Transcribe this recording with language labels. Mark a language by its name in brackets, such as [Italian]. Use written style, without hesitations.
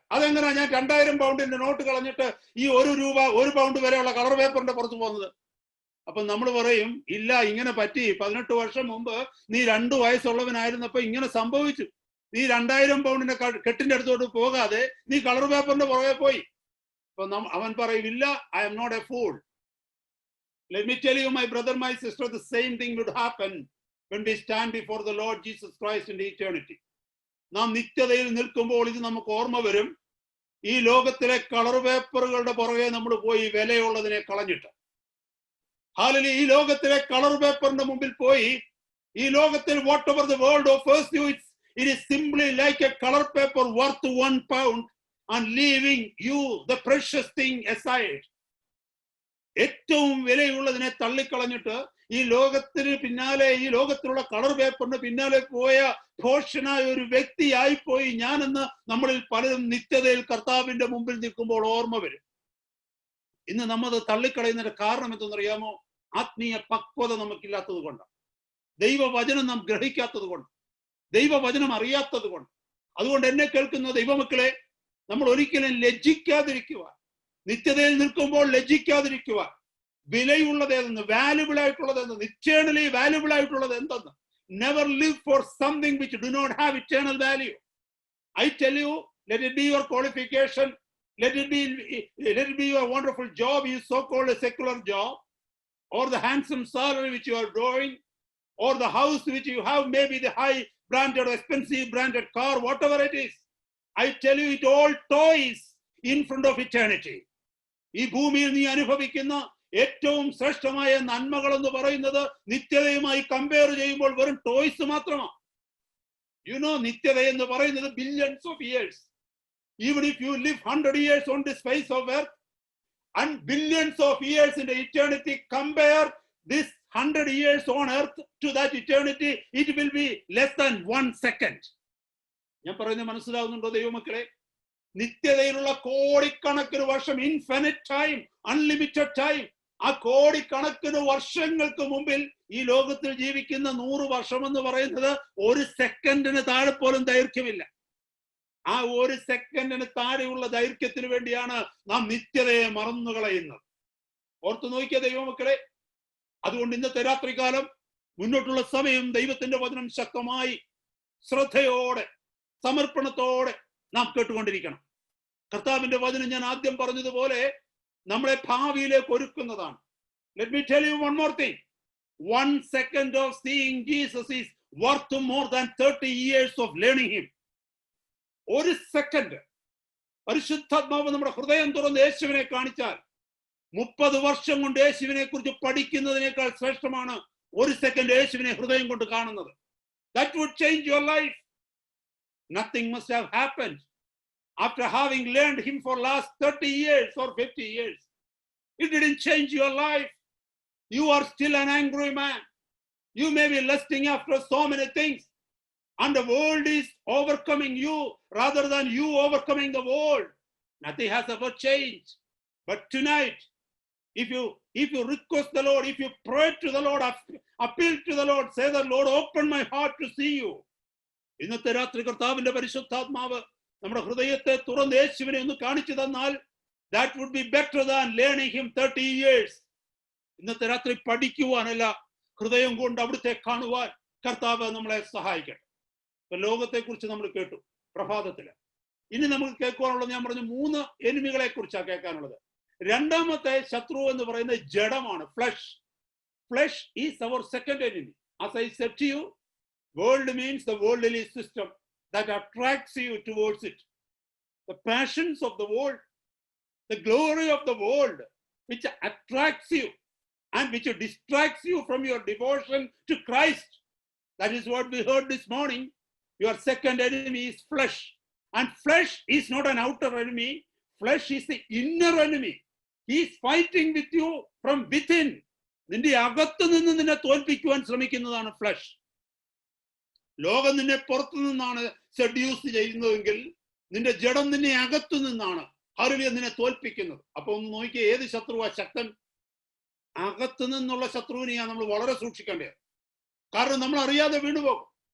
[Malayalam] അതെങ്ങനെയാ ഞാൻ 2000 പൗണ്ടിന്റെ നോട്ട് കളഞ്ഞിട്ട് ഈ ₹1 £1 വരെയുള്ള കളർ പേപ്പറിന്റെ പുറത്ത് പോകുന്നത്? അപ്പൊ നമ്മൾ പറയും, ഇല്ല, ഇങ്ങനെ പറ്റി. 18 വർഷം മുമ്പ് നീ 2 വയസ്സുള്ളവനായിരുന്നപ്പോ ഇങ്ങനെ സംഭവിച്ചു. നീ 2000 പൗണ്ടിന്റെ കെട്ടിന്റെ അടുത്തോട്ട് പോകാതെ നീ കളർ പേപ്പറിന്റെ പുറകെ പോയി. അപ്പൊ അവൻ പറയും, ഇല്ല, [English] I am not a fool. Let me tell you, my brother, my sister, the same thing would happen when we stand before the Lord Jesus Christ in eternity. [Malayalam] നാം നിത്യതയിൽ നിൽക്കുമ്പോൾ ഇത് നമുക്ക് ഓർമ്മ വരും. ഈ ലോകത്തിലെ കളർ പേപ്പറുകളുടെ പുറകെ നമ്മൾ പോയി വിലയുള്ളതിനെ കളഞ്ഞിട്ട്. ഹാലലൂയ. ഈ ലോകത്തിലെ കളർ പേപ്പറിന്റെ മുമ്പിൽ പോയി, ഈ ലോകത്തിൽ [English] Whatever the world offers you, it is simply like a color paper worth £1 and leaving you the precious thing aside. [Malayalam] ഏറ്റവും വിലയുള്ളതിനെ തള്ളിക്കളഞ്ഞിട്ട് ഈ ലോകത്തിന് പിന്നാലെ, ഈ ലോകത്തിലുള്ള കളർ പേപ്പറിന് പിന്നാലെ പോയ ഭോഷനായ ഒരു വ്യക്തിയായിപ്പോയി ഞാനെന്ന് നമ്മളിൽ പലരും നിത്യതയിൽ കർത്താവിന്റെ മുമ്പിൽ നിൽക്കുമ്പോൾ ഓർമ്മ വരും. ഇന്ന് നമ്മത് തള്ളിക്കളയുന്നതിന്റെ കാരണം എന്തെന്നറിയാമോ? ആത്മീയ പക്വത നമുക്കില്ലാത്തത് കൊണ്ടാണ്. ദൈവവചനം നാം ഗ്രഹിക്കാത്തത് കൊണ്ട്, ദൈവവചനം അറിയാത്തത് കൊണ്ട്. അതുകൊണ്ട് എന്നെ കേൾക്കുന്ന ദൈവമക്കളെ, നമ്മൾ ഒരിക്കലും ലജ്ജിക്കാതിരിക്കുവാൻ, നിത്യതയിൽ നിൽക്കുമ്പോൾ ലജ്ജിക്കാതിരിക്കുവാൻ, വിലയുള്ളത് എന്തെന്ന്, വാല്യുബിൾ ആയിട്ടുള്ളത് എന്തെന്ന്, ഇറ്റേണലി വാല്യുബിൾ ആയിട്ടുള്ളത് എന്തെന്ന്. [English] Never live for something which do not have eternal value. I tell you, let it be your qualification, let it be your wonderful job, you so-called a secular job, or the handsome salary which you are drawing, or the house which you have, maybe the high branded or expensive branded car, whatever it is. I tell you, it all toys in front of eternity. [Malayalam] ഈ ഭൂമിയിൽ നീ അനുഭവിക്കുന്ന ഏറ്റവും ശ്രേഷ്ഠമായ നന്മകൾ എന്ന് പറയുന്നത് നിത്യതയുമായി compare ചെയ്യുമ്പോൾ വെറും ടോയ്സ് മാത്രമാണ്. നിത്യത എന്ന് പറയുന്നത് [English] billions of years. Even if you live 100 years on this face of earth and billions of years in the eternity, compare this 100 years on earth to that eternity, it will be less than 1 second. [Malayalam] ഞാൻ പറയുന്നത് മനസ്സിലാവുന്നുണ്ടോ ദൈവമക്കളെ? നിത്യതയിലുള്ള കോടിക്കണക്കിന് വർഷം, [English] infinite time, unlimited time, [Malayalam] ആ കോടിക്കണക്കിന് വർഷങ്ങൾക്ക് മുമ്പിൽ ഈ ലോകത്തിൽ ജീവിക്കുന്ന 100 വർഷം എന്ന് പറയുന്നത് 1 സെക്കൻഡിന് താഴെ പോലും ദൈർഘ്യമില്ല. ആ 1 സെക്കൻഡിന് താഴെയുള്ള ദൈർഘ്യത്തിന് വേണ്ടിയാണ് നാം നിത്യതയെ മറന്നുകളയുന്നത്. ഓർത്തു നോക്കിയ ദൈവമക്കളെ, അതുകൊണ്ട് ഇന്നത്തെ രാത്രികാലം, മുന്നോട്ടുള്ള സമയം ദൈവത്തിന്റെ വചനം ശക്തമായി, ശ്രദ്ധയോടെ, സമർപ്പണത്തോടെ നാം കേട്ടുകൊണ്ടിരിക്കണം. കർത്താവിന്റെ വചനം ഞാൻ ആദ്യം പറഞ്ഞതുപോലെ നമ്മളെ ഭാവിയിലേക്ക് ഒരുക്കുന്നതാണ്. [English] Let me tell you one more thing. 1 second of seeing Jesus is worth more than 30 years of learning him. [Malayalam] 1 second പരിശുദ്ധാത്മാവ് നമ്മുടെ ഹൃദയം തുറന്ന് യേശുവിനെ കാണിച്ചാൽ 30 വർഷം കൊണ്ട് യേശുവിനെ കുറിച്ച് പഠിക്കുന്നതിനേക്കാൾ ശ്രേഷ്ഠമാണ് 1 സെക്കൻഡ് യേശുവിനെ ഹൃദയം കൊണ്ട് കാണുന്നത്. [English] That would change your life. Nothing must have happened after having learned him for last 30 years or 50 years. It didn't change your life. You are still an angry man. You may be lusting after so many things, and the world is overcoming you rather than you overcoming the world. Nothing has ever changed. But tonight, if you request the Lord, if you pray to the Lord, appeal to the Lord, say the Lord, open my heart to see you. [Malayalam] ഇന്നത്തെ രാത്രി കർത്താവിന്റെ പരിശുദ്ധാത്മാവ് നമ്മുടെ ഹൃദയത്തെ തുറന്ന് യേശുവിനെ ഒന്ന് കാണിച്ചു തന്നാൽ, [English] that would be better than learning him 30 years. [Malayalam] ഇന്നത്തെ രാത്രി പഠിക്കുവാനല്ല, ഹൃദയം കൊണ്ട് അവിടുത്തെ കാണുവാൻ കർത്താവ് നമ്മളെ സഹായിക്കട്ടെ. ഇപ്പൊ ലോകത്തെ കുറിച്ച് നമ്മൾ കേട്ടു പ്രഭാതത്തില്. ഇനി നമുക്ക് കേൾക്കുവാനുള്ളത്, ഞാൻ പറഞ്ഞു, 3 എനിമികളെ കുറിച്ചാണ് കേൾക്കാനുള്ളത്. രണ്ടാമത്തെ ശത്രു എന്ന് പറയുന്നത് ജഡമാണ്, flush. [English] Flesh is our second enemy. As I said to you, world means the worldly system that attracts you towards it. The passions of the world, the glory of the world, which attracts you and which distracts you from your devotion to Christ. That is what we heard this morning. Your second enemy is flesh. And flesh is not an outer enemy. Flesh is the inner enemy. He is fighting with you from within. [Malayalam] നിന്റെ അകത്തു നിന്ന് നിന്നെ തോൽപ്പിക്കുവാൻ ശ്രമിക്കുന്നതാണ് flush. ലോകം നിന്നെ പുറത്തു നിന്നാണ് seduce ചെയ്യുന്നതെങ്കിൽ നിന്റെ ജഡം നിന്നെ അകത്തു നിന്നാണ് നിന്നെ തോൽപ്പിക്കുന്നത്. അപ്പൊ ഒന്ന് നോക്കിയേ, ഏത് ശത്രുവാ ശക്തൻ? അകത്തു നിന്നുള്ള ശത്രുവിനെയാണ് നമ്മൾ വളരെ സൂക്ഷിക്കേണ്ടത്. കാരണം നമ്മൾ അറിയാതെ വീണുപോകും.